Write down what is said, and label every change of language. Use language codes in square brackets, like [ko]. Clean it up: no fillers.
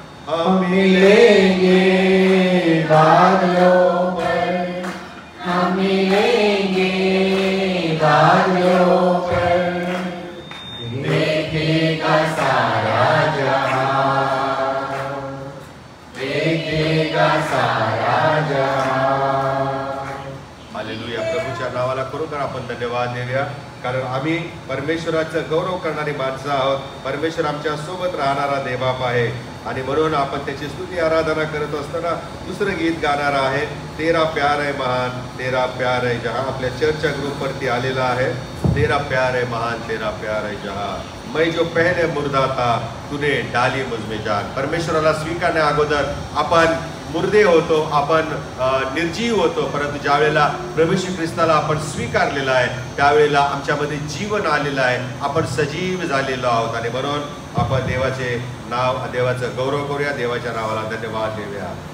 [hi] हम मिलेंगे बादलों पर, हम मिलेंगे बादलों पर, देखेगा सारा जहां, देखेगा सारा जहां. हालेलुया. [mr] प्रभूच्या नावाला खरोखर आपण धन्यवाद देऊया, कारण आम्ही परमेश्वराचं गौरव करणारी माणसं आहोत. परमेश्वर आमच्या सोबत राहणारा देवबाप आहे आणि म्हणून आपण त्याची स्तुती आराधना करत असताना दुसरं गीत गाणार आहे, [hi] तेरा प्यार है महान, तेरा प्यार है जहां. [mr] आपल्या चर्चच्या ग्रुपवरती आलेला आहे. [hi] तेरा प्यार है महान, तेरा प्यार है जहां. मैं जो पहले मुर्दा था तूने डाली मुझ में जान. [mr] परमेश्वराला स्वीकारण्या अगोदर आपण मुर्दे होतो, आपण निर्जीव होतो, परंतु ज्या वेळेला प्रभू श्री ख्रिस्ताला आपण स्वीकारलेला आहे त्यावेळेला आमच्यामध्ये जीवन आलेलं आहे, आपण सजीव झालेलो आहोत आणि म्हणून आपण देवाचे नाव, देवाचं गौरव करूया, देवाच्या नावाला धन्यवाद देऊया.